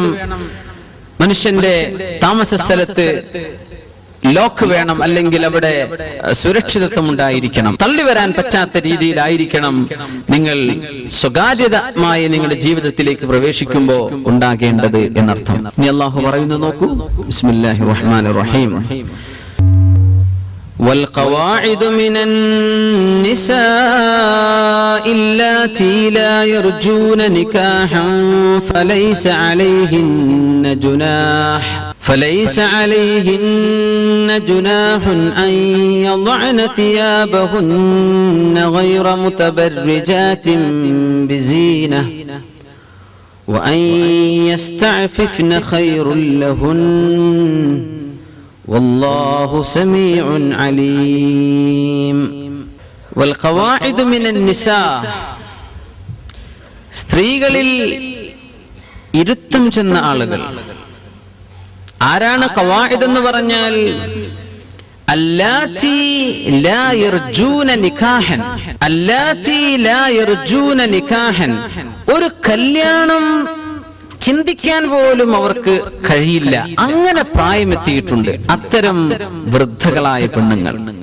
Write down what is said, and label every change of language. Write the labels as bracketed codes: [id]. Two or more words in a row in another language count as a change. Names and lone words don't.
[ml] മനുഷ്യന്റെ താമസ സ്ഥലത്ത് ലോക്ക് വേണം, അല്ലെങ്കിൽ അവിടെ സുരക്ഷിതത്വം ഉണ്ടായിരിക്കണം. തള്ളി വരാൻ പറ്റാത്ത രീതിയിലായിരിക്കണം നിങ്ങൾ സ്വകാര്യതമായി നിങ്ങളുടെ ജീവിതത്തിലേക്ക് പ്രവേശിക്കുമ്പോൾ ഉണ്ടാകേണ്ടത് എന്നർത്ഥം. ഇനി അല്ലാഹു പറയുന്നത് നോക്കൂ. [ar] بسم الله الرحمن الرحيم. والقواعد من النساء اللاتي لا يرجون نكاحا فليس عليهن جناح أن يضعن ثيابهن غير متبرجات بزينة وأن يستعففن خير لهن والله سميع عليم. والقواعد من النساء, [ml] സ്ത്രീകളിൽ ഇരുത്തം ചെന്ന ആളുകൾ ആരാണ്? ഖവാഇദ് എന്ന് പറഞ്ഞാൽ [ar] اللاتي لا يرجون نكاحا, اللاتي لا يرجون نكاحا, [ml] ഒരു കല്യാണം ചിന്തിക്കാൻ പോലും അവർക്ക് കഴിയില്ല, അങ്ങനെ പ്രായമെത്തിയിട്ടുണ്ട് അത്തരം വൃദ്ധകളായ പെണ്ണുങ്ങൾ.